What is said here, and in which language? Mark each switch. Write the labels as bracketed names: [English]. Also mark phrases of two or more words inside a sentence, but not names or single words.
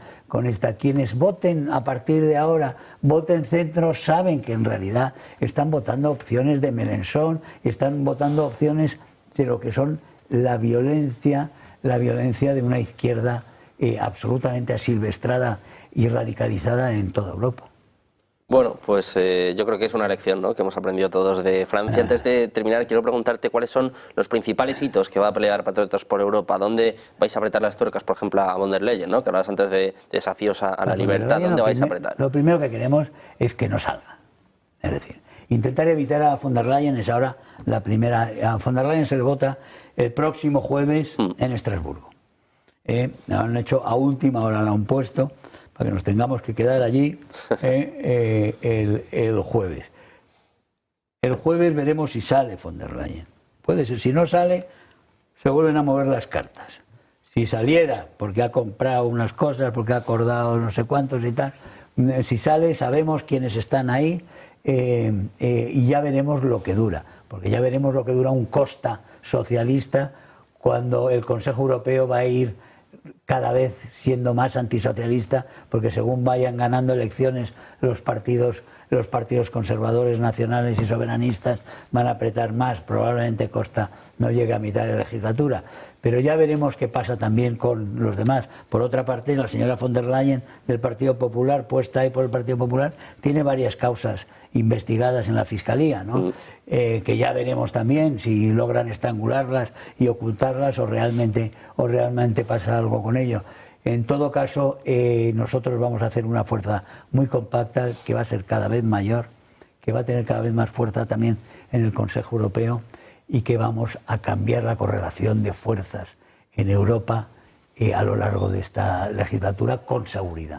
[Spanish] Quienes voten a partir de ahora, voten centro, saben que en realidad están votando opciones de Mélenchon, están votando opciones de lo que son la violencia de una izquierda absolutamente asilvestrada y radicalizada en toda Europa. Bueno, pues yo creo que es una lección, ¿no?, que hemos aprendido todos de Francia. Antes de terminar, quiero preguntarte cuáles son los principales hitos que va a pelear Patriotas por Europa. ¿Dónde vais a apretar las tuercas, por ejemplo, a von der Leyen, ¿no?, que hablabas antes de desafíos a la libertad? ¿Dónde vais a apretar? Lo primero que queremos es que no salga. Es decir, intentar evitar a von der Leyen es ahora la primera. A von der Leyen se le vota el próximo jueves en Estrasburgo. Han hecho a última hora, la han puesto, para que nos tengamos que quedar allí el jueves. El jueves veremos si sale von der Leyen. Puede ser, si no sale, se vuelven a mover las cartas. Si saliera, porque ha comprado unas cosas, porque ha acordado no sé cuántos y tal, si sale, sabemos quiénes están ahí y ya veremos lo que dura. Porque ya veremos lo que dura un Costa socialista cuando el Consejo Europeo va a ir cada vez siendo más antisocialista, porque según vayan ganando elecciones los partidos conservadores, nacionales y soberanistas van a apretar más. Probablemente Costa no llegue a mitad de la legislatura, pero ya veremos qué pasa también con los demás. Por otra parte, la señora von der Leyen del Partido Popular, puesta ahí por el Partido Popular, tiene varias causas investigadas en la Fiscalía, ¿no? Que ya veremos también si logran estrangularlas y ocultarlas o realmente pasa algo con ello. En todo caso, nosotros vamos a hacer una fuerza muy compacta que va a ser cada vez mayor, que va a tener cada vez más fuerza también en el Consejo Europeo y que vamos a cambiar la correlación de fuerzas en Europa a lo largo de esta legislatura con seguridad.